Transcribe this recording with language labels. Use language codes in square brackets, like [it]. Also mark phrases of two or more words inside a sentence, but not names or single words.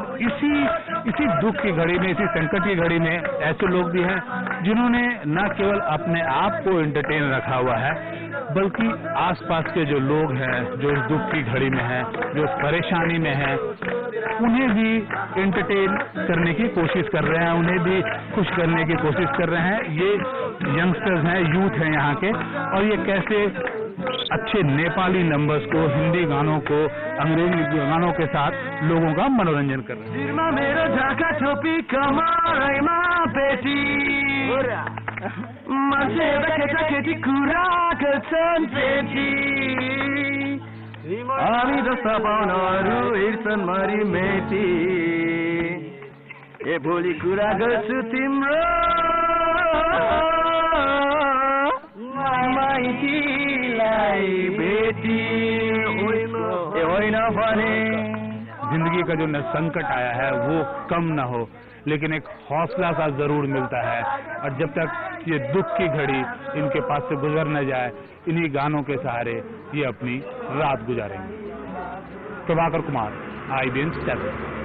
[hi] और इसी दुख की घड़ी में, इसी संकट की घड़ी में ऐसे लोग भी हैं जिन्होंने न केवल अपने आप को एंटरटेन रखा हुआ है, बल्कि आसपास के जो लोग हैं, जो इस दुख की घड़ी में हैं, जो इस परेशानी में हैं, उन्हें भी एंटरटेन करने की कोशिश कर रहे हैं, उन्हें भी खुश करने की कोशिश कर रहे हैं। ये यंगस्टर्स हैं, यूथ हैं यहाँ के, और ये कैसे अच्छे नेपाली नंबर्स को, हिंदी गानों को, अंग्रेजी गानों के साथ लोगों का मनोरंजन कर रहे हैं। [ne] मेरो झाका छोपी कमरैमा बेटी मान्छे केटी कुरा गर्छन् बेटी हामी जस्ता पाउनहरू हिँड्छन् मरि मेटी ए भोलि कुरा गर्छु तिम्रो माइतीलाई बेटी होइन भने। [hi] जिंदगी का जो संकट आया है वो कम ना हो, लेकिन एक हौसला सा जरूर मिलता है। और जब तक ये दुख की घड़ी इनके पास से गुजर न जाए, इन्हीं गानों के सहारे ये अपनी रात गुजारेंगे। प्रभाकर कुमार, IBN 7।